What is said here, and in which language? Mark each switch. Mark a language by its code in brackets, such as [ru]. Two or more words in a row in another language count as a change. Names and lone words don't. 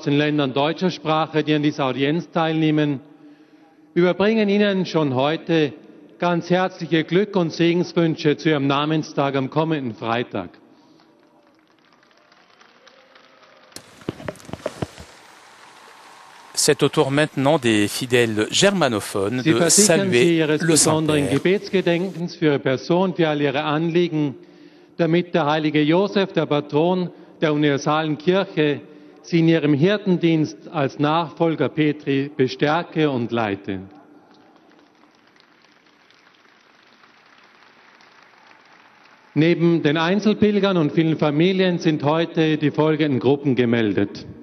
[de] den Ländern deutscher Sprache, die an dieser Audienz teilnehmen, überbringen Ihnen schon heute ganz herzliche Glück- und Segenswünsche zu Ihrem Namenstag am kommenden Freitag. [fr] C'est au tour maintenant des fidèles germanophones [de] Sie [fr] de [de] versichern Sie [fr] saluer [de] Ihres [fr] le [de] besonderen [fr] Saint-Père. [de] Gebetsgedenkens für Ihre Person, für all Ihre Anliegen, damit der heilige Josef, der Patron der universalen Kirche, Sie in Ihrem Hirtendienst als Nachfolger Petri bestärke und leite. Neben den Einzelpilgern und vielen Familien sind heute die folgenden Gruppen gemeldet.